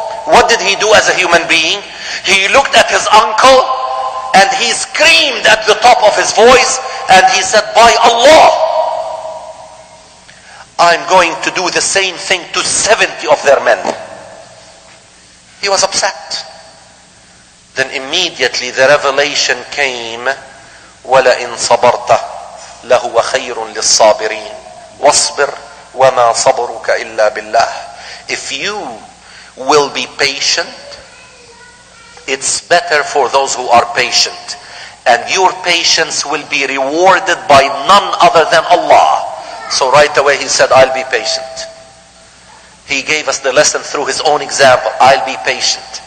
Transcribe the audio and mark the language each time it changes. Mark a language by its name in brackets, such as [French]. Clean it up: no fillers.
[English] What did he do as a human being? He looked at his uncle and he screamed at the top of his voice and he said, by Allah, I'm going to do the same thing to 70 of their men. He was upset. Then immediately the revelation came, [Arabic] وَلَئِن صَبَرْتَ لَهُوَ خَيْرٌ لِلصَّابِرِينَ وَاصْبِرْ وَمَا صَبْرُكَ إِلَّا بِاللَّهِ. [English] If you will be patient, it's better for those who are patient. And your patience will be rewarded by none other than Allah. So right away he said, I'll be patient. He gave us the lesson through his own example. I'll be patient.